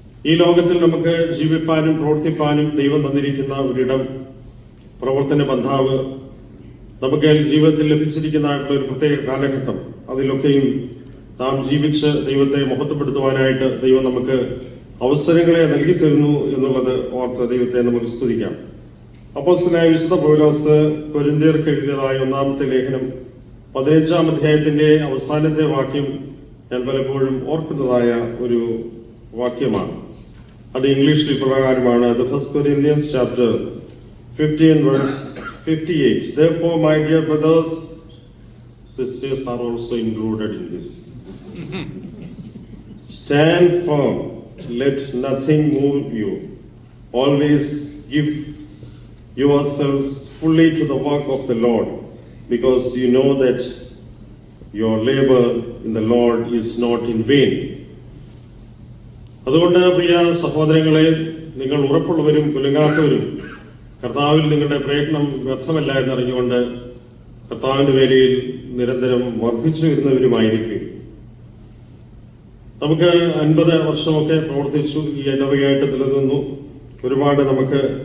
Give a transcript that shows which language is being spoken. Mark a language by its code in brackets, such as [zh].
[ml] ഈ ലോകത്തിൽ നമുക്ക് ജീവിപ്പാനും പ്രവർത്തിപ്പാനും ദൈവം തന്നിരിക്കുന്ന ഒരിടം, പ്രവർത്തന ബന്ധാവ്, നമുക്ക് ജീവിതത്തിൽ ലഭിച്ചിരിക്കുന്നതായിട്ടുള്ള ഒരു പ്രത്യേക കാലഘട്ടം, അതിലൊക്കെയും നാം ജീവിച്ച് ദൈവത്തെ മഹത്വപ്പെടുത്തുവാനായിട്ട് ദൈവം നമുക്ക് അവസരങ്ങളെ നൽകി തരുന്നു എന്നുള്ളത് ഓർത്ത് ദൈവത്തെ നമുക്ക് സ്തുതിക്കാം. അപ്പോസ്തലനായ വിശുദ്ധ പൗലോസ് കൊരിന്ത്യർക്ക് എഴുതിയതായ 1-ാമത്തെ ലേഖനം 15-ാം അധ്യായത്തിന്റെ അവസാനത്തെ വാക്യം ഞാൻ പലപ്പോഴും ഓർക്കുന്നതായ ഒരു വാക്യമാണ്. അത് ഇംഗ്ലീഷിൽ ഇപ്രകാരമാണ്: [en] The 1 Corinthians chapter 15 verse 58. Therefore, my dear brothers, sisters are also included in this. Stand firm, let nothing move you. Always give yourselves fully to the work of the Lord, because you know that your labor in the Lord is not in vain. [ml] അതുകൊണ്ട് പ്രിയ സഹോദരങ്ങളെ, നിങ്ങൾ ഉറപ്പുള്ളവരും കുലുങ്ങാത്തവരും കർത്താവിൽ നിങ്ങളുടെ പ്രയത്നം വ്യർത്ഥമല്ല എന്നറിഞ്ഞുകൊണ്ട് കർത്താവിന്റെ വേലയിൽ നിരന്തരം വർദ്ധിച്ചു വരുന്നവരുമായിരിക്കും. നമുക്ക് 50 വർഷമൊക്കെ പ്രവർത്തിച്ചു, ഈ ഇടവകയായിട്ട് നിലനിന്നു. ഒരുപാട് നമുക്ക്